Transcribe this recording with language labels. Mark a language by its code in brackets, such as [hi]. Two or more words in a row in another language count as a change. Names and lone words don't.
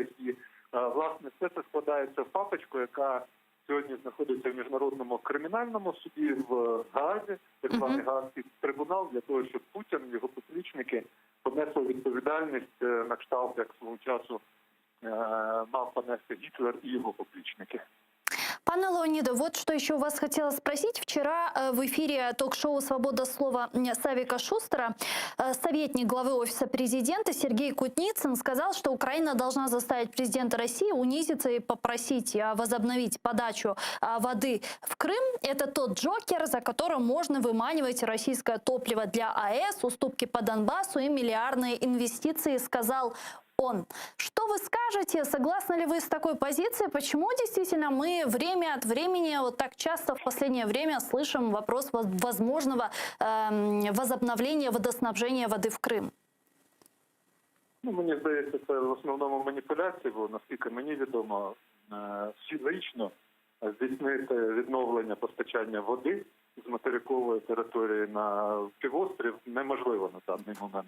[uk] І, власне, все це складається в папочку, яка сьогодні знаходиться в Міжнародному кримінальному суді в Гаазі, так званий Гаазький трибунал, для того, щоб Путін і його поплічники понесли відповідальність на кшталт, як свого часу мав понести Гітлер і його поплічники. [ru] Пане Леониду, вот что еще у вас хотела спросить. Вчера в эфире ток-шоу «Свобода слова» Савика Шустера советник главы Офиса президента Сергей Кутницын сказал, что Украина должна заставить президента России унизиться и попросить возобновить подачу воды в Крым. Это тот джокер, за которым можно выманивать российское топливо для АЭС, уступки по Донбассу и миллиардные инвестиции, сказал он. Что вы скажете? Согласны ли вы с такой позицией? Почему действительно мы время от времени, вот так часто в последнее время слышим вопрос возможного возобновления водоснабжения воды в Крим? [uk] Мені здається, це в основному маніпуляції, бо наскільки мені відомо, фізично здійснити відновлення постачання води з материкової території на півострів неможливо на даний момент.